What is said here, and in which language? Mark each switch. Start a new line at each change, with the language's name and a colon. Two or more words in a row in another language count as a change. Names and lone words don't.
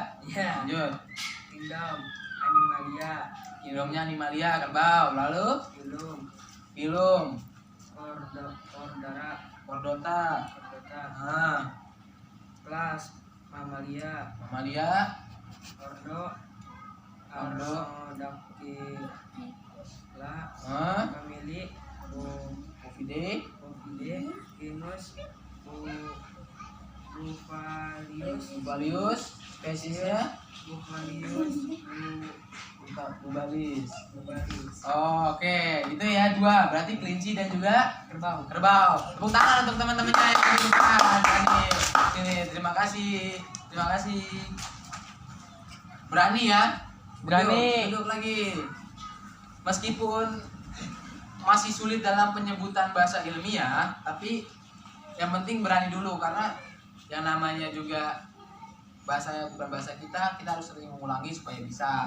Indonesian: ya, Lanjut. kingdom, animalia, Kingdomnya animalia, kerbau. Lalu filum, filum, Cordara, chordata. Chordata, Nah, kelas mamalia, mamalia, ordo Ordo. Armadactyla, famili Ovidae, Ovidae, genus Bufalius, Bubalius, spesiesnya Bufalius, Bubalis. Bufalius, Oh, oke, itu ya dua. Berarti kelinci dan juga kerbau. kerbau. Tepuk tangan untuk teman-temannya yang di depan. Ini, terima kasih. Terima kasih. Berani ya? Berani. Duduk lagi. Meskipun masih sulit dalam penyebutan bahasa ilmiah, tapi yang penting berani dulu karena yang namanya juga bahasa bukan bahasa kita harus sering mengulangi supaya bisa.